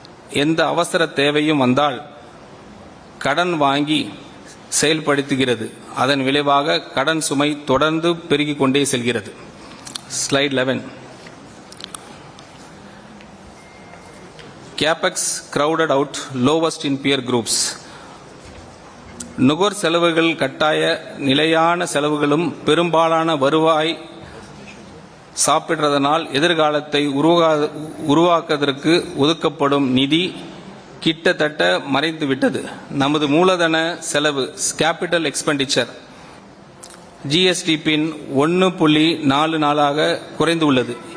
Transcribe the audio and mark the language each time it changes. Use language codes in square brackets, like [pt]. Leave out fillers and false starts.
[ta] எந்த அவசர தேவையும் வந்தால் கடன் வாங்கி செயல்படுத்துகிறது. அதன் விளைவாக கடன் சுமை தொடர்ந்து பெருகிக் கொண்டே செல்கிறது. [en] Slide 11. CapEx crowded out lowest in peer groups. [ta] நுகர் செலவுகள் கட்டாய நிலையான செலவுகளும் பெரும்பாலான வருவாய் சாப்பிடுறதனால் எதிர்காலத்தை உருவாக்குவதற்கு ஒதுக்கப்படும் நிதி கிட்டத்தட்ட மறைந்துவிட்டது. நமது மூலதன செலவு கேபிட்டல் எக்ஸ்பெண்டிச்சர் GSDP 1.44 குறைந்துள்ளது.